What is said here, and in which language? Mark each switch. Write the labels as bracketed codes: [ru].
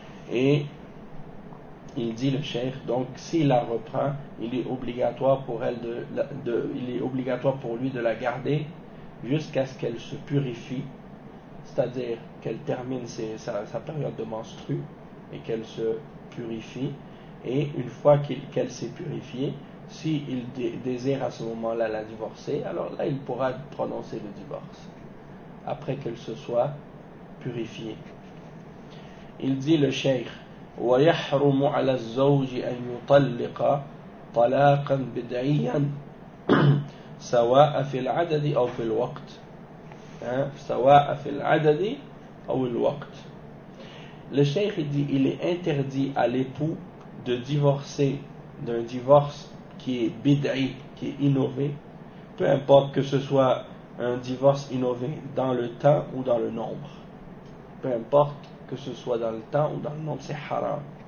[fr] Et il dit le cheikh, donc s'il la reprend, il est obligatoire pour elle il est obligatoire pour lui de la garder jusqu'à ce qu'elle se purifie, c'est-à-dire qu'elle termine sa période de menstrue et qu'elle se purifie. Et une fois qu'elle s'est purifiée, Si il désire à ce moment-là la divorcer, alors là, il pourra prononcer le divorce après qu'elle se soit purifiée. Il dit le cheikh, [ar] ويحرم على الزوج أن يطلق طلاقا بدعيا سواء في العدد أو في الوقت سواء في العدد أو الوقت. [fr] Le cheikh dit, il est interdit à l'époux de divorcer d'un divorce qui est bid'i, qui est innové, peu importe que ce soit un divorce innové dans le temps ou dans le nombre. Peu importe que ce soit dans le temps ou dans le nombre, c'est haram.